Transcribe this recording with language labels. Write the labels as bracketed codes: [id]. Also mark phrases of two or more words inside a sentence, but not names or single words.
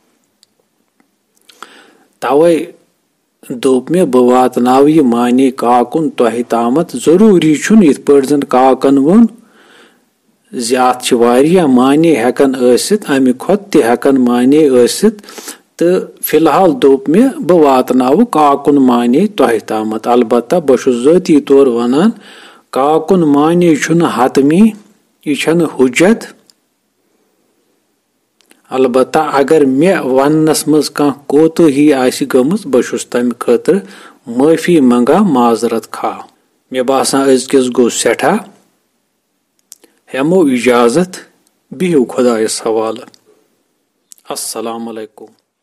[ks] तवे दोप मे बह वातनाव यह माने काकुन तोह तामत जरूरी छुन इत पट जन काकन वोन ज्यात वारिया माने हेकन आसित अमि खोत ते हेकन माने आसित तो फिलहाल दोप मे बह वातनाव काकुन माने तोह तामत अलबत्ता बह ज़ाती तौर वनान काकुन माने छुन हतमी यह छन हुज्जत अलबत्ता अगर मे वनस मज कह कोताही आसि गमज बह तम खतर माफी मंगा माजरत खा मे बासान अजकिस गो सेठा हेमो इजाजत بِہِو خۄدایَس حوالہٕ. [ar] السلام علیکم.